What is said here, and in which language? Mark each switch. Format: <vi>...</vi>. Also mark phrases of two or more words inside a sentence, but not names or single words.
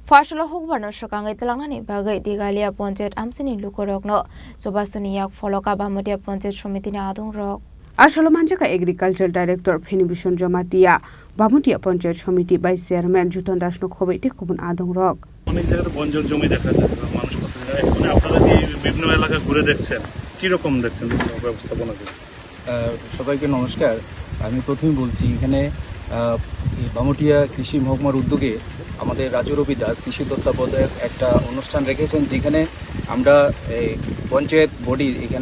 <trp>Fashala hukbarno shokangai telangnani bagai digalia ponjet amsini lukorokno sobasuni yak foloka bamodia ponjet somitini adung rok আসলে মানজাকা</trp> <en>agriculture director</en> <trp>ফেনিবিশন জমাতিয়া বামুটিয়া পঞ্চায়েত সমিতি ভাইস চেয়ারম্যান জুতন দাসনো খবর টিকুবন আদং রক</trp> <bn>অনেক জায়গায় বঞ্জর জমি দেখা যায় মানুষ কত জায়গায় মানে আপনারা কি বিভিন্ন এলাকা ঘুরে দেখছেন কি রকম দেখছেন ব্যবস্থাপনা করে সবাইকে নমস্কার আমি প্রথমেই বলছি এখানে বামুটিয়া কৃষি মহকুমার উদ্যোগে আমাদের রাজু রবি দাস কৃষি তত্ত্বাবধায়ক একটা অনুষ্ঠান রেখেছেন যেখানে আমরা পঞ্চায়েত বডি এখানে</bn>